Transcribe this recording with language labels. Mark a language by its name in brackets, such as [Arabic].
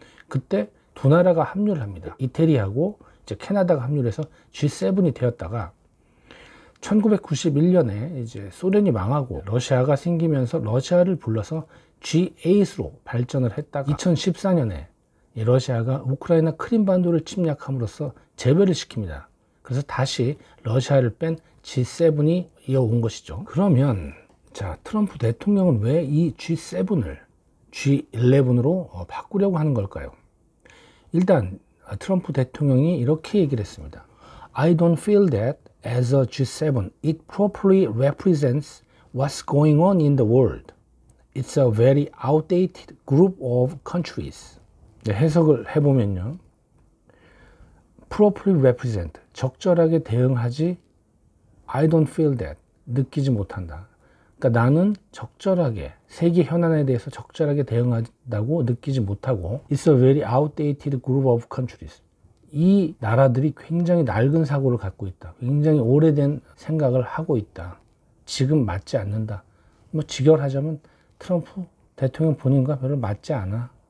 [Korean] 그때 두 나라가 합류를 합니다. 이태리하고 캐나다가 합류를 해서 G7이 되었다가 1991년에 소련이 망하고 러시아가 생기면서 러시아를 불러서 G8으로 발전을 했다가 2014년에 러시아가 우크라이나 크림반도를 침략함으로써 재배를 시킵니다. 그래서 다시 러시아를 뺀 G7이 이어온 것이죠. 그러면 트럼프 대통령은 왜 이 G7을 G11으로 바꾸려고 하는 걸까요? 일단 트럼프 대통령이 이렇게 얘기를 했습니다. [English] I don't feel that as a G7 it properly represents what's going on in the world. It's a very outdated group of countries. [Korean] 해석을 해보면요. [English] properly represent, [Korean] 적절하게 대응하지 [English] I don't feel that, [Korean] 느끼지 못한다. 그러니까 나는 적절하게 세계 현안에 대해서 적절하게 대응한다고 느끼지 못하고 [English] It's a very outdated group of countries. [Korean] 이 나라들이 굉장히 낡은 사고를 갖고 있다. 굉장히 오래된 생각을 하고 있다. 지금 맞지 않는다. 뭐 직결하자면 트럼프 대통령 본인과 별로 맞지 않아.